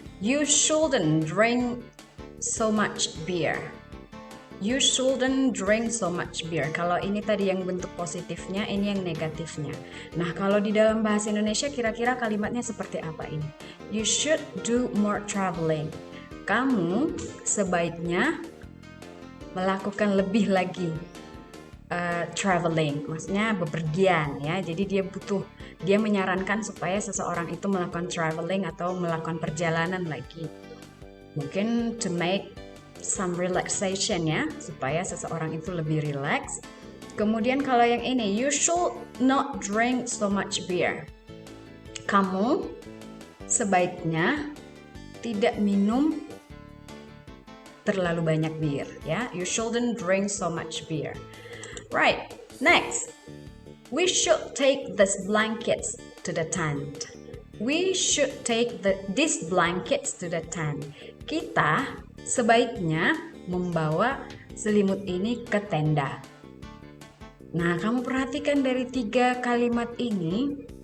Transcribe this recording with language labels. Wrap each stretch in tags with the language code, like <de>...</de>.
<en>You shouldn't drink so much beer. You shouldn't drink so much beer.</en> <id>Kalau ini tadi yang bentuk positifnya, ini yang negatifnya. Nah, kalau di dalam bahasa Indonesia kira-kira kalimatnya seperti apa ini?</id> <en>You should do more traveling.</en> <id>Kamu sebaiknya melakukan lebih lagi traveling, maksudnya bepergian ya. Jadi dia menyarankan supaya seseorang itu melakukan traveling atau melakukan perjalanan lagi. Mungkin</id> <en>to make some relaxation</en> <id>ya, supaya seseorang itu lebih relax. Kemudian kalau yang ini,</id> <en>you should not drink so much beer.</en> <id>Kamu sebaiknya tidak minum terlalu banyak bir ya.</id> <en>You shouldn't drink so much beer. Right, next. We should take these blankets to the tent. We should take these blankets to the tent.</en> <id>Kita sebaiknya membawa selimut ini ke tenda. Nah, kamu perhatikan dari 3 kalimat ini.</id>